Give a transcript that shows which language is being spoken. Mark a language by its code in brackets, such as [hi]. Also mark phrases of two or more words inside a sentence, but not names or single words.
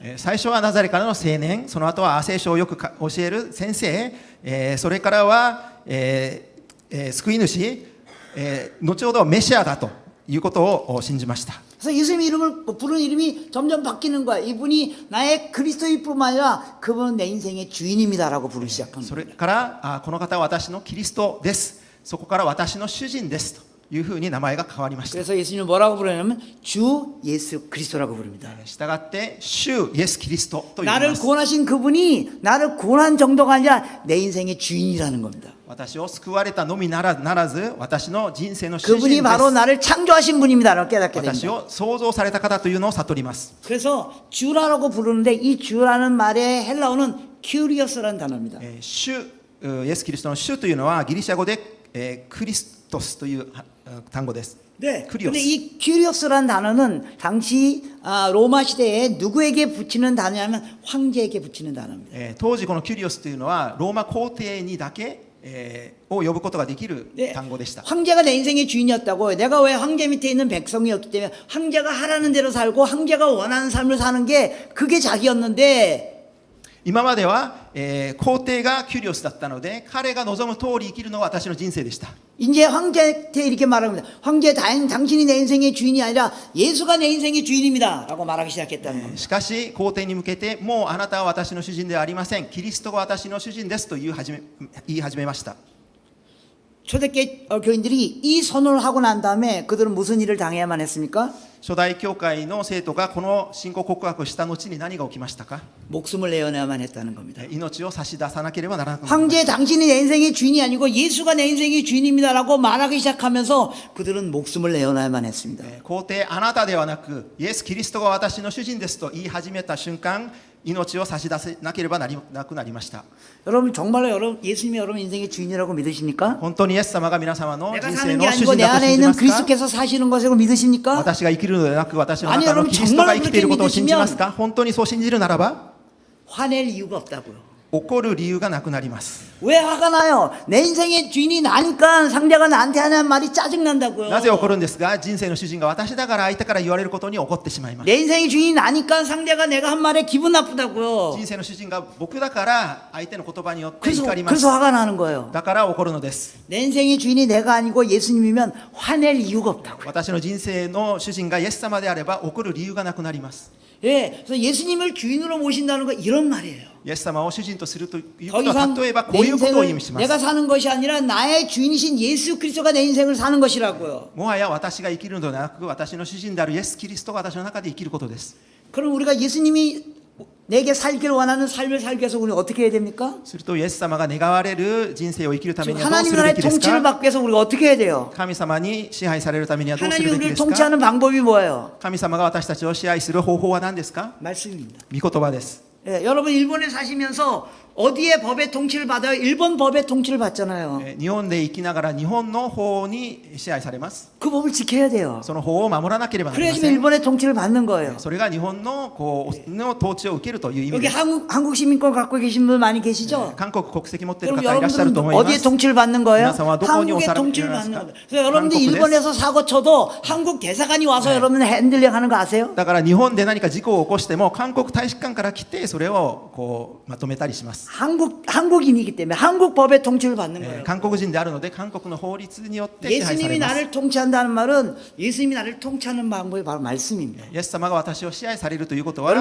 [ja] 最初はナザレからの青年、その後は聖書をよく教える先生、それからは、救い主、後ほどメシアだということを信じました。 [ko] 그래서 예수님 이름을 부르는 이름이 점점 바뀌는 거야. 이분이 나의 그리스도일 뿐만 아니라 그분은 내 인생의 주인입니다라고 부르기 시작한 [ja] それ [ko] 거예요. [ja] からこの方は私のキリストです。そこから私の主人ですというふうに名前が変わりました。 [ko] 그래서 예수님을 뭐라고 부르냐면 주 예수 그리스도라고 부릅니다. [ja] したがって主イエスキリストと言い [ko] 나를 [ja] ます。 [ko] 구원하신 그분이 나를 구원한 정도가 아니라 내 인생의 주인이라는 겁니다. [ja] 私を救われたのみならず私の人生の主人で [ko] 그분이 [ja] す。 [ko] 바로 나를 창조하신 분입니다라고 깨닫게 [ja] 私 [ko] 됩니다. [ja] を創造された方というのを悟ります。 [ko] 그래서 주라고 부르는데 이 주라는 말의 헬라어는 큐리어스라는 단어입니다. [ja] 主イエスキリストの主というのはギリシャ語でクリストスという単語です。 [ko] 네. 큐리오스. 근데 이 큐리오스라는 단어는 당시 로마 시대에 누구에게 붙이는 단어냐면 황제에게 붙이는 단어입니다. [ja] 当時このキュリオスというのはローマ皇帝にだけを呼ぶことができる [ko] 네, [ja] 単語でした。 [ko] 황제가 내 인생의 주인이었다고. 내가 왜 황제 밑에 있는 백성이었기 때문에 황제가 하라는 대로 살고 황제가 원하는 삶을 사는 게 그게 자기였는데 [ja] 今までは、皇帝がキュリオスだったので彼が望む通り生きるのが私の人生でした。 [ko] 이제 황제한테 이렇게 말합니다. 황제 당신이 내 인생의 주인이 아니라 예수가 내 인생의 주인입니다 라고 말하기 시작했다는 겁니다. [ja] しかし皇帝に向けてもうあなたは私の主人ではありません、キリストが私の主人ですと言い始めました。 [ko] 초대교회 교인들이 이 선언을 하고 난 다음에 그들은 무슨 일을 당해야만 했습니까? [ja] 初代教会の生徒がこの信仰告白をした後に何が起きましたか？ [ko] 목숨을 내어내야만 했다는 겁니다. [ja] 命を差し出さなければならなくなりました。 [ko] 황제 당신이 내 인생의 주인이 아니고 예수가 내 인생의 주인입니다라고 말하기 시작하면서 그들은 목숨을 내어놔야만 했습니다. [ja] 皇帝あなたではなくイエス・キリストが私の主人ですと言い始めた瞬間命を差し出せなければなくなりました。 [ko] 여러분 정말로 예수님이 여러분 인생의 주인이라고 믿으십니까? [ja] 本当にイエス様が皆様の [ko] 내가 [ja] 人生 [ko] 사는 게 [ja] の主 [ko] 아니고 [ja] 人 [ko] 내 [ja] だと [ko] 안에 [ja] 信じ [ko] 있는 [ja] ますか？ [ko] 그리스도께서 사시는 것이라고 믿으십니까? [ja] 私が生きるのではなく私の [ko] 아니 [ja] 中の [ko] 여러분 [ja] キリストが生きていることを [ko] 정말로 [ja] 信じますか？本当にそう信じるならば [ko] 화낼 이유가 없다고요. [ja] 怒る理由がなくなります。 [ko] 왜 화가 나요? 내 인생의 주인이 나니까 상대가 나한테 하는 말이 짜증난다고요. [ja] なぜ怒るんですが、人生の主人が私だから相手から言われることに怒ってしまいます。 [ko] 내 인생의 주인이 나니까 상대가 내가 한 말에 기분 나쁘다고요. [ja] 人生の主人が僕だから相手の言葉によって [ko] 그래서, [ja] 怒ります。 [ko] 그래서 화가 나는 거예요. [ja] だから怒るのです。 [ko] 내 인생의 주인이 내가 아니고 예수님이면 화낼 이유가 없다고요. [ja] 私の人生の主人がイエス様であれば怒る理由がなくなります。 [ko] 예, 그래서 예수님을 주인으로 모신다는 거 이런 말이에요. [ja] イエス様を主人とするという [ko] 더 [ja] ことは [ko] 이상 [ja] 例えばこ [ko] 내 [ja] ういうことを意味 [ko] 인생을 [ja] します。 [ko] 내가 사는 것이 아니라 나의 주인이신 예수 그리스도가 내 인생을 사는 것이라고요. [ja] もはや私が生きるのではなく私の主人であるイエス・キリストが私の中で生きることです。 [ko] 그럼 우리가 예수님이 내게 살기를 원하는 삶을 살기 위해서 우리는 어떻게 해야 됩니까? [ja] するとイエス様が願われる人生を生きるため [ko] 지금 [ja] にはどうす [ko] 하나님 [ja] るべ [ko] 나라의 [ja] きです [ko] 통치를 [ja] か？ [ko] 받기 위해서 우리가 어떻게 해야 돼요? [ja] 神様に支配されるためにはどうす [ko] 하나님이 [ja] るべき [ko] 우리를 [ja] ですか？ [ko] 통치하는 방법이 뭐예요? [ja] 神様が私たちを支配する方法は何ですか？ [ko] 말씀입니다. [ja] 御言葉です。 [ko] 예, 여러분 일본에 사시면서 어디에 법의 통치를 받아요? 일본 법의 통치를 받잖아요. [ja] 日本で生きながら日本の法に支配されます。 [ko] 그 법을 지켜야 돼요. [ja] その法を守らなければなりま [ko] 그래야지만 [ja] せん。 [ko] 일본의 통치를 받는 거예요. [ja] それが日本の統治を受けるという意味 [ko] 여기 [ja] です。 [ko] 한국 시민권 갖고 계신 분 많이 계시죠? [ja] 韓国国籍持っている [ko] 그럼 [ja] 方いらっしゃると [ko] 여러분들은 [ja] 思いま [ko] 어디에 [ja] す。 [ko] 통치를 받는 거예요? [ja] 皆さんはどこに [ko] 한국의 [ja] 収め [ko] 통치를 [ja] られます [ko] 받는 [ja] か？ [ko] 거예요. 그래서 여러분들 한국 일본에서 사고 쳐도 한국 대사관이 와서 여러분 핸들링 하는 거 아세요? [ja] だから日本で何か事故を起こしても韓国大使館から来てそれをこうまとめたりします。 [ko] 한국인이기 때문에 한국 법의 통치를 받는 거예요. [ja] 韓国人であるので韓国の法律によって支配さ [ko] 예수님이 [ja] れます。 [ko] 나를 통치한다는 말은 예수님이 나를 통치하는 방법이 바로 말씀입니다. [ja] イエス様が私を支配されるということは